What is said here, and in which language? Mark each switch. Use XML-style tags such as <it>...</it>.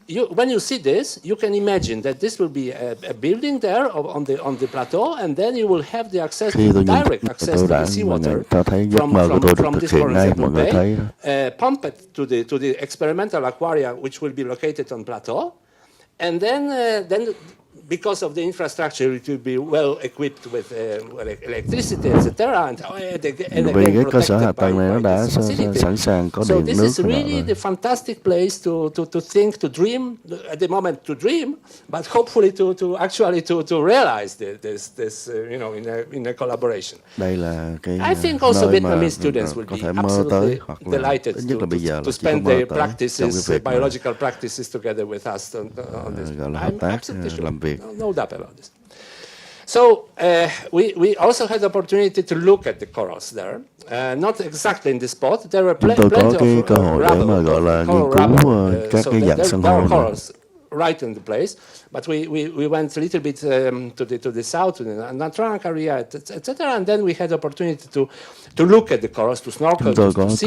<en>when you see this, you can imagine that this will be a building there on the plateau, and then you will have the access, direct access to the seawater from this horizontal bay, pumped to the experimental aquaria, which will be located on plateau, and then because of the infrastructure, it will be well equipped with electricity, etc. And</en> <vi>Vì cái cơ sở hạ tầng này nó đã sẵn sàng có điện nước.</vi> <en>So this is really the fantastic place to think, to dream, at the moment to dream, but hopefully to actually to realize this in a collaboration.</en> <vi>Đây là cái</vi> <en>I think also Vietnamese students will be absolutely delighted to spend their practices, biological practices together with us on this. I'm absolutely sure. No doubt about this. So we also had the opportunity to look at the corals there. Not exactly in the spot. There were plenty of</en> <vi>cơ hội để mà gọi là nghiên cứu các cái dạng san hô này.</vi> <en>Corals right in the place, but we went a little bit to the south, to the Natrank area, etc. And then we had the opportunity to look at the corals, to snorkel, to see.</en>